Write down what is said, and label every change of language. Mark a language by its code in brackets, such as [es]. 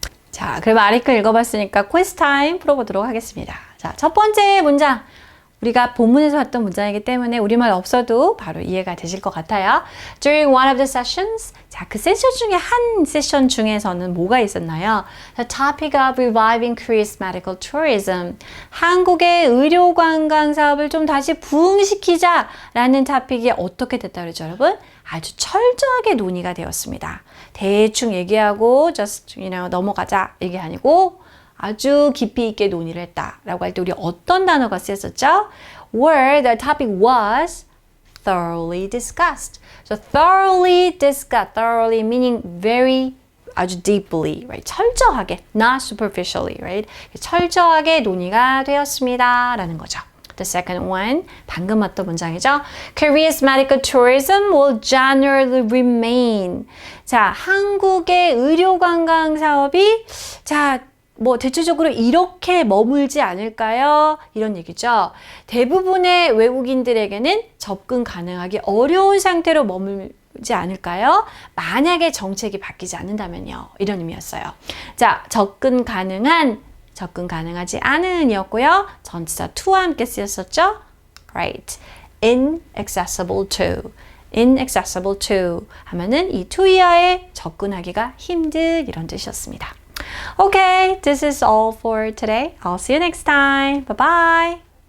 [ko] 자, 그럼 아리클 읽어봤으니까 quiz 타임 풀어보도록 하겠습니다. 자, 첫 번째 문장. 우리가 본문에서 봤던 문장이기 때문에 우리말 없어도 바로 이해가 되실 것 같아요. [en] During one of the sessions, [ko] 자, 그 세션 중에 한 세션 중에서는 뭐가 있었나요? [en] The topic of reviving Korea's medical tourism. [ko] 한국의 의료 관광 사업을 좀 다시 부흥시키자라는 토픽이 어떻게 됐다 그랬죠, 여러분? 아주 철저하게 논의가 되었습니다. 대충 얘기하고 just 넘어가자 이게 아니고 아주 깊이 있게 논의를 했다라고 할 때 우리 어떤 단어가 쓰였었죠? [en] Where the topic was thoroughly discussed. So thoroughly discussed, thoroughly meaning very [ko] 아주 [en] deeply, right? 철저하게, not superficially, right? [ko] 철저하게 논의가 되었습니다. 라는 거죠. [en] The second one, [ko] 방금 왔던 문장이죠. [en] Korea's medical tourism will generally remain. [ko] 자, 한국의 의료 관광 사업이 뭐 대체적으로 이렇게 머물지 않을까요? 이런 얘기죠. 대부분의 외국인들에게는 접근 가능하기 어려운 상태로 머물지 않을까요? 만약에 정책이 바뀌지 않는다면요. 이런 의미였어요. 자, 접근 가능하지 않은 이었고요. 전치사 to와 함께 쓰였었죠? [en] Right. Inaccessible to. Inaccessible to [ko] 하면은 이 to 이하에 접근하기가 힘든 이런 뜻이었습니다. [en] Okay, this is all for today. I'll see you next time. Bye-bye.